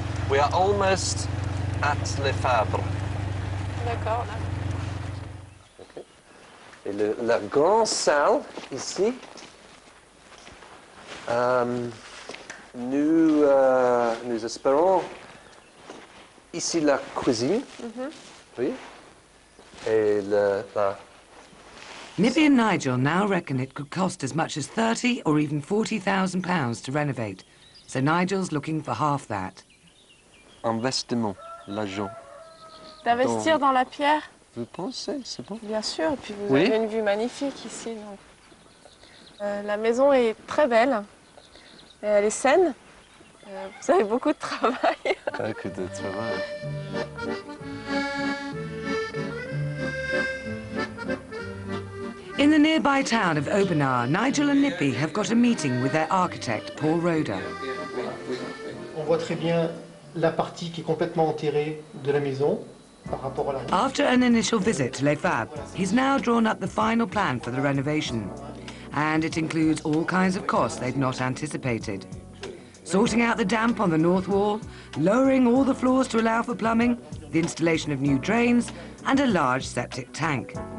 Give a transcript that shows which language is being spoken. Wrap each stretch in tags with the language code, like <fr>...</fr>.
<en>We are almost at Les Fabres.</en> <fr>D'accord, là.</fr> <en>Okay.</en> <fr>Et la grande salle, ici, nous espérons ici la cuisine, oui, et la...</fr> <en>Nippy and Nigel now reckon it could cost as much as £30,000 or even £40,000 to renovate, so Nigel's looking for half that.</en> <fr>Investissement, l'argent. D'investir dans la pierre? Vous pensez, c'est bon? Bien sûr, et puis vous avez une vue magnifique ici. Donc. La maison est très belle, et elle est saine. Vous avez beaucoup de travail. Beaucoup de travail.</fr> <en>In the nearby town of Aubenas, Nigel and Nippy have got a meeting with their architect, Paul Roder.</en> <fr>On voit très bien la partie qui est complètement enterrée de la maison par rapport à la route.</fr> <en>After an initial visit to Les Fabres, he's now drawn up the final plan for the renovation. And it includes all kinds of costs they'd not anticipated. Sorting out the damp on the north wall, lowering all the floors to allow for plumbing, the installation of new drains, and a large septic tank.</en>